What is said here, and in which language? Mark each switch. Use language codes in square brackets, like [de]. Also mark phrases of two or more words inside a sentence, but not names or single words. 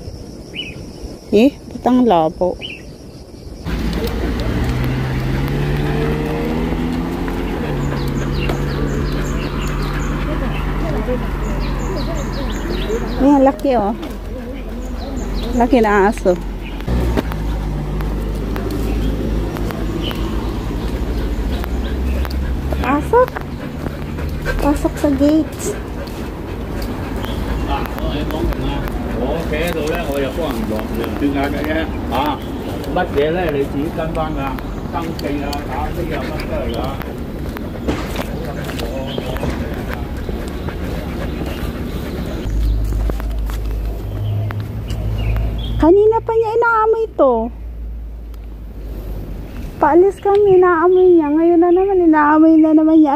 [tl] Batang labo. Ayan, laki oh. Laki na aso. Pasok. Pasok sa gates. [yue] 我企喺度咧，我又幫人落斷眼嘅啫。乜嘢咧你自己跟翻㗎，登記啊、打機啊乜都係㗎。 [tl] Kanina pa niya inaamoy to. Paalis kami, inaamoy niya. Ngayon na naman, inaamoy na naman niya.